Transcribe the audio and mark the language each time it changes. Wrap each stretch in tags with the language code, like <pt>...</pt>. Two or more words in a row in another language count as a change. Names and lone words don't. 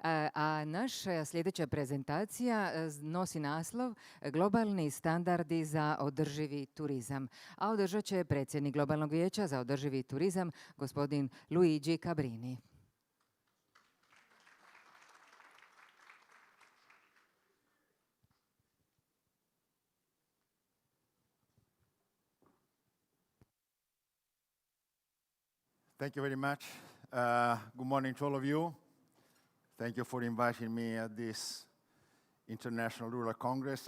<hr>A naša sljedeća prezentacija nosi naslov Globalni standardi za održivi turizam. A održat će predsjednik Globalnog vijeća za održivi turizam, gospodin Luigi Cabrini.</hr> <en>Thank you very much. Good morning to all of you. Thank you for inviting me at this International Rural Congress.</en>